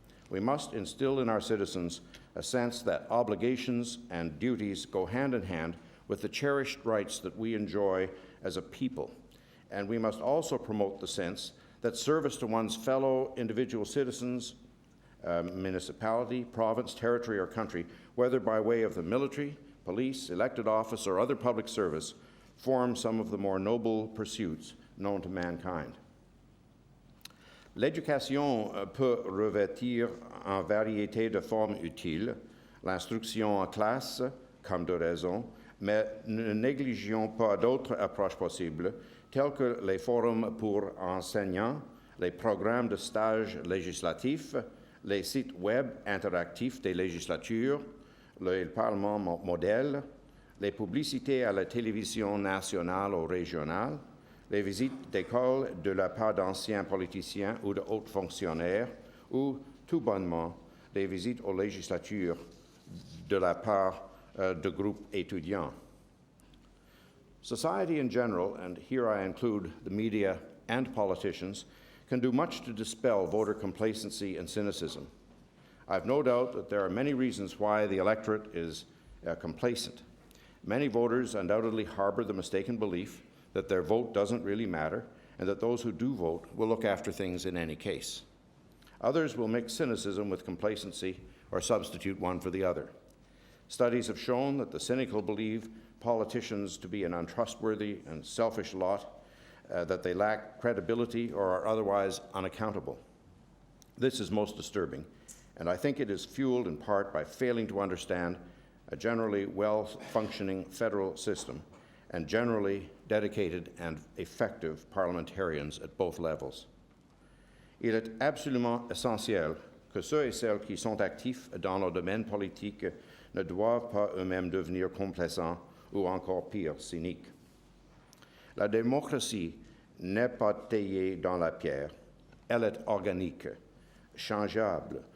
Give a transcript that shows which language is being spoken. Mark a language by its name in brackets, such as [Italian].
[English] We must instill in our citizens a sense that obligations and duties go hand in hand with the cherished rights that we enjoy as a people, and we must also promote the sense that service to one's fellow individual citizens, municipality, province, territory, or country, whether by way of the military, police, elected office, or other public service, form some of the more noble pursuits known to mankind. [French] L'éducation peut revêtir en variété de formes utiles, l'instruction en classe, comme de raison, mais ne négligeons pas d'autres approches possibles, tels que les forums pour enseignants, les programmes de stage législatifs, les sites web interactifs des législatures, le Parlement modèle, les publicités à la télévision nationale ou régionale, les visites d'école de la part d'anciens politiciens ou de hauts fonctionnaires, ou, tout bonnement, les visites aux législatures de la part de groupes étudiants. [English] Society in general, and here I include the media and politicians, can do much to dispel voter complacency and cynicism. I've no doubt that there are many reasons why the electorate is complacent. Many voters undoubtedly harbor the mistaken belief that their vote doesn't really matter and that those who do vote will look after things in any case. Others will mix cynicism with complacency or substitute one for the other. Studies have shown that the cynical believe politicians to be an untrustworthy and selfish lot, that they lack credibility or are otherwise unaccountable. This is most disturbing, and I think it is fueled in part by failing to understand a generally well-functioning federal system and generally dedicated and effective parliamentarians at both levels. [French] Il est absolument essentiel que ceux et celles qui sont actifs dans le domaine politique ne doivent pas eux-mêmes devenir complaisants ou encore pire, cyniques. La démocratie n'est pas taillée dans la pierre, elle est organique, changeable.